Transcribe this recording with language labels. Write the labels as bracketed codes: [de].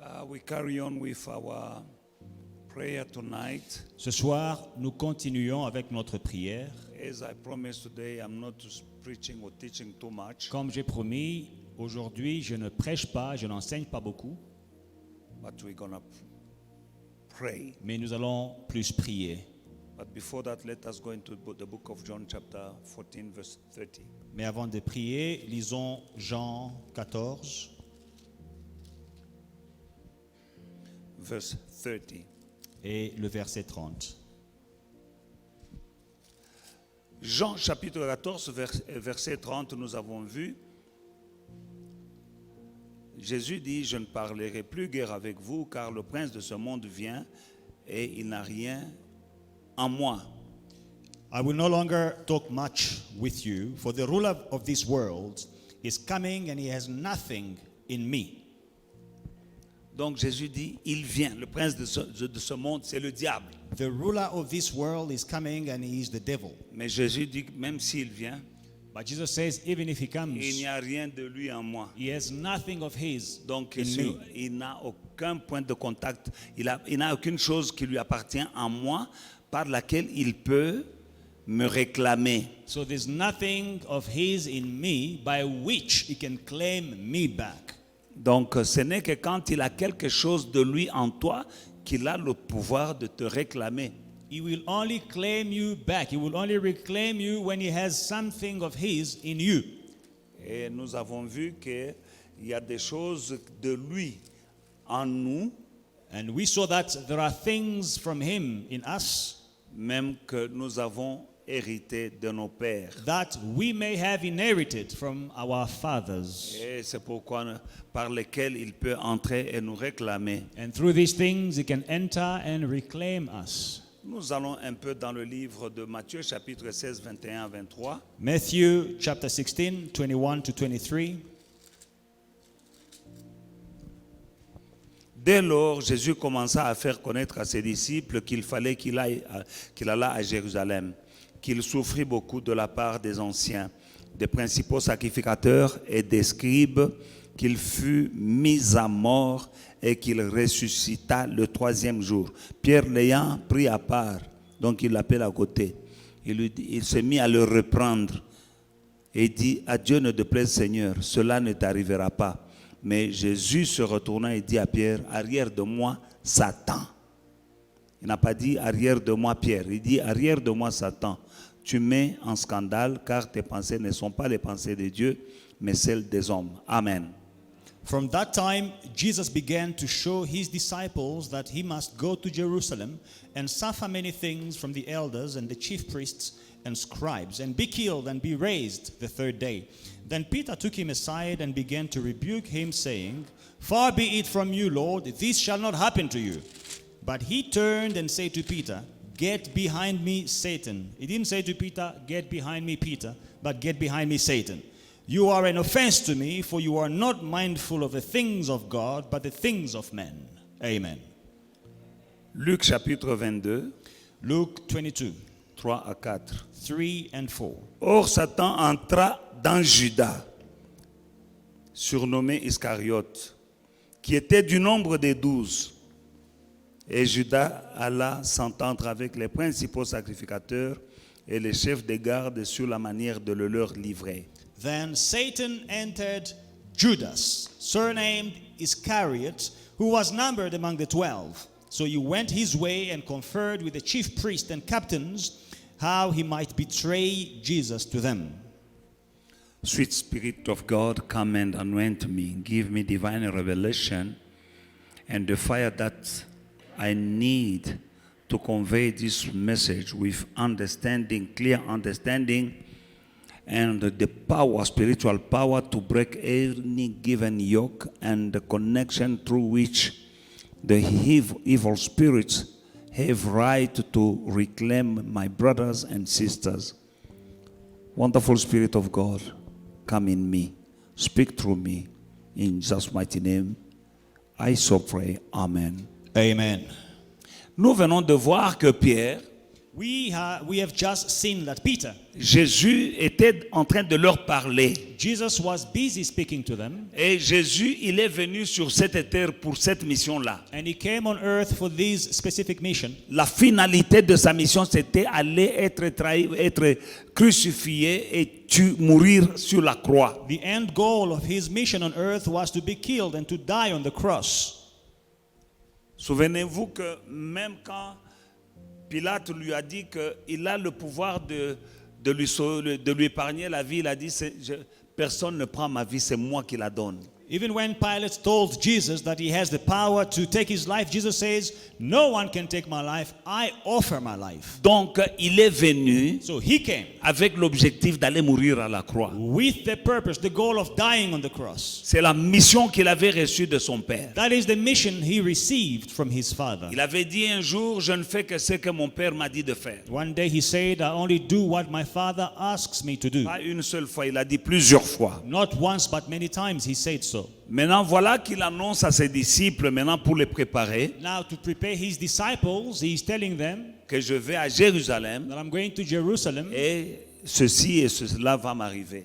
[en] we carry on with our prayer tonight. [fr] ce soir, nous continuons avec notre prière. [en] As I promised today, I'm not preaching or teaching too much, [fr] Comme j'ai promis, aujourd'hui, je ne prêche pas, je n'enseigne pas beaucoup, [en] but we're going to pray. [fr] mais nous allons plus prier. [en] But before that, let us go into the book of John chapter 14, verse 30. [fr] Mais avant de prier, lisons Jean 14, [en] Verse 30. [fr] et le verset 30. Jean chapitre 14, verset 30, nous avons vu. Jésus dit, je ne parlerai plus guère avec vous, car le prince de ce monde vient et il n'a rien en moi. [en] I will no longer talk much with you, for the ruler of this world is coming and he has nothing in me. [fr] Donc Jésus dit, il vient. Le prince de ce monde, c'est le diable. [en] The ruler of this world is coming and he is the devil. [fr] Mais Jésus dit, même s'il vient, [en] But Jesus says, even if he comes, [fr] il n'y a rien de lui en moi. [en] he has nothing of his [fr] Donc [en] in me. [fr] il n'a aucun point de contact. Il n'a aucune chose qui lui appartient en moi par laquelle il peut me réclamer. [en] So there's nothing of his in me by which he can claim me back. [fr] Donc ce n'est que quand il a quelque chose de lui en toi qu'il a le pouvoir de te réclamer. [en] He will only claim you back. He will only reclaim you when he has something of his in you. [fr] Et nous avons vu qu'il y a des choses de lui en nous, [en] And we saw that there are things from him in us [fr] même que nous avons hérité de nos pères. [en] that we may have inherited from our fathers. [fr] Et c'est pourquoi par lesquels il peut entrer et nous réclamer. [en] And through these things he can enter and reclaim us. [fr] Nous allons un peu dans le livre de Matthieu, chapitre 16, 21 à 23. [en] Matthew chapter 16, 21 to 23. [fr] Dès lors, Jésus commença à faire connaître à ses disciples qu'il fallait qu'il allât à Jérusalem, qu'il souffrit beaucoup de la part des anciens, des principaux sacrificateurs et des scribes, qu'il fut mis à mort et qu'il ressuscita le troisième jour. Pierre l'ayant pris à part, donc il l'appelle à côté, il se mit à le reprendre et dit, à Dieu ne déplaise Seigneur, cela ne t'arrivera pas. Mais Jésus se retourna et dit à Pierre, arrière de moi, Satan. Il n'a pas dit arrière de moi, Pierre. Il dit arrière de moi, Satan. Tu mets en scandale car tes pensées ne sont pas les pensées de Dieu, mais celles des hommes. Amen. [en] From that time, Jesus began to show his disciples that he must go to Jerusalem and suffer many things from the elders and the chief priests and scribes, and be killed and be raised the third day. Then Peter took him aside and began to rebuke him, saying, Far be it from you, Lord, this shall not happen to you. But he turned and said to Peter, Get behind me, Satan. He didn't say to Peter, Get behind me, Peter, but get behind me, Satan. You are an offense to me, for you are not mindful of the things of God, but the things of men. Amen. [fr] Luc chapitre 22, [en] Luke 22, [fr] 3 à 4. [en] 3 and 4. [fr] Or Satan entra dans Judas, surnommé Iscariote, qui était du nombre des 12. Et Judas alla s'entendre avec les principaux sacrificateurs et les chefs des gardes sur la manière de le leur livrer. [en] Then Satan entered Judas, surnamed Iscariot, who was numbered among the 12. So he went his way and conferred with the chief priests and captains how he might betray Jesus to them. Sweet Spirit of God, come and anoint me. Give me divine revelation and the fire that I need to convey this message with understanding, clear understanding, and the power, spiritual power to break any given yoke and the connection through which the evil spirits have right to reclaim my brothers and sisters. Wonderful Spirit of God, come in me, speak through me. In Jesus' mighty name, I so pray. Amen. Amen. [fr] Nous venons de voir que Pierre, [en] We have just seen that Peter, [fr] Jésus était en train de leur parler. [en] Jesus was busy speaking to them, [fr] Et Jésus, il est venu sur cette terre pour cette mission-là. [en] and he came on earth for this specific mission. [fr] La finalité de sa mission, c'était aller être trahi, être crucifié et mourir sur la croix. [en] The end goal of his mission on earth was to be killed and to die on the cross. [fr] Souvenez-vous que même quand Pilate lui a dit qu'il a le pouvoir de lui épargner la vie, il a dit, personne ne prend ma vie, c'est moi qui la donne. [en] Even when Pilate told Jesus that he has the power to take his life, Jesus says, no one can take my life, I offer my life. [fr] Donc, il est venu [en] So he came [fr] avec l'objectif d'aller mourir à la croix. [en] with the purpose, the goal of dying on the cross. [fr] C'est la mission qu'il avait reçue de son père. [en] That is the mission he received from his father. [fr] Il avait dit un jour, je ne fais que ce que mon père m'a dit de faire. [en] One day he said, I only do what my father asks me to do. [fr] Pas une seule fois, il a dit plusieurs fois. [en] Not once, but many times he said so. [fr] Maintenant, voilà qu'il annonce à ses disciples, maintenant pour les préparer, [en] Now to prepare his disciples, he's telling them [fr] que je vais à Jérusalem [en] that I'm going to Jerusalem [fr] et ceci et cela va m'arriver.